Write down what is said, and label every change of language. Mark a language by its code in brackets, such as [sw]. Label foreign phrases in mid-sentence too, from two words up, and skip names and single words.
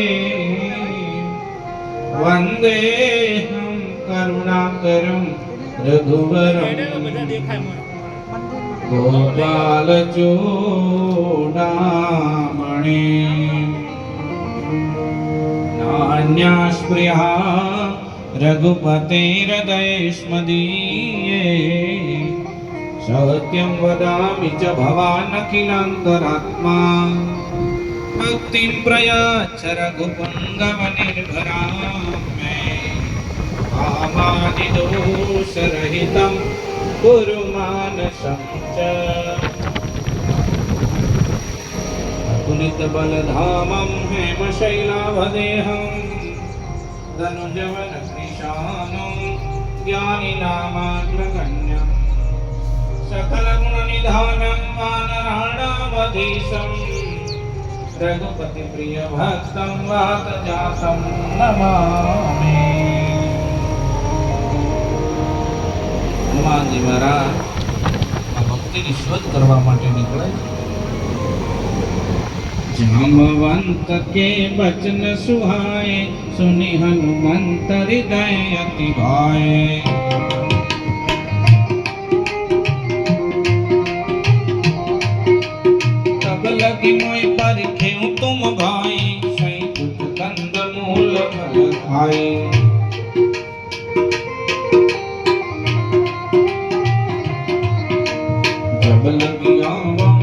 [sa] વંદેહમ કરુણાકરમ રઘુવરમ ગોપાલ ચૂડામણિ નાન્યાસ્પૃહા રઘુપતે હૃદયેષ્મદીયે સત્યં વદામિ ચ ભવાનખિલાંતરાત્મા ભક્તિં પ્રયાચ્છ રઘુપુંગવ નિર્ભરામે કામાદિદોષરહિतं कुरु मानसं च अतुलितबलधामं हेमशैलावदेहं धनुजवनकृशानं ज्ञानिनामाग्रगण्यं सकलगुणनिधानं वानराणामधीशं रघुपतिप्रियभक्तं वातजातं नमामि. [gu] હનુમાનજી મહારાજ આ ભક્તિની શોધ કરવા માટે નીકળે. [awa] જામવંત કે બચન સુહાય સુની હનુમંત હૃદય અતિ ભાય તબ લગી મોય પરિખે તુમ ભાઈ સઈ કુટ કંદ મૂલ ફલ ખાય जब लगिया